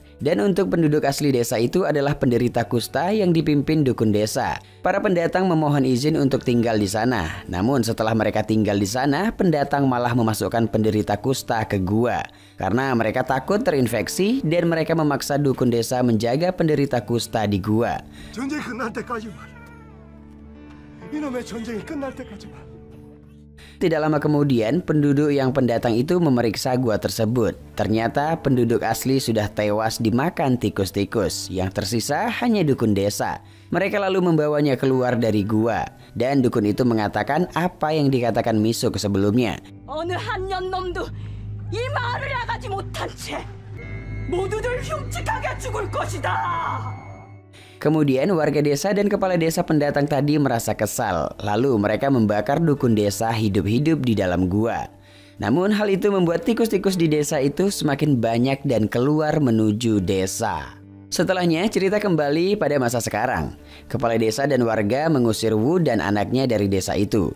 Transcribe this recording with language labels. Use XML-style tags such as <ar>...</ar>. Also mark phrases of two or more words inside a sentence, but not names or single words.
<id>Dan untuk penduduk asli desa itu adalah penderita kusta yang dipimpin dukun desa. Para pendatang memohon izin untuk tinggal di sana. Namun setelah mereka tinggal di sana, pendatang malah memasukkan penderita kusta ke gua. Karena mereka takut terinfeksi dan mereka memaksa dukun desa menjaga penderita kusta di gua.</id> <ko>전쟁이 끝날 때까지만. 이놈의 전쟁이 끝날 때까지만.</ko> <id>Tidak lama kemudian, penduduk yang pendatang itu memeriksa gua tersebut. Ternyata penduduk asli sudah tewas dimakan tikus-tikus. Yang tersisa hanya dukun desa. Mereka lalu membawanya keluar dari gua. Dan dukun itu mengatakan apa yang dikatakan Misuk sebelumnya.</id> <ko>어느 한년 놈도 이 마을을 나가지 못한 채 모두들 흉측하게 죽을 것이다.</ko> <id>Kemudian warga desa dan kepala desa pendatang tadi merasa kesal. Lalu mereka membakar dukun desa hidup-hidup di dalam gua. Namun hal itu membuat tikus-tikus di desa itu semakin banyak dan keluar menuju desa. Setelahnya cerita kembali pada masa sekarang. Kepala desa dan warga mengusir Wu dan anaknya dari desa itu.</id>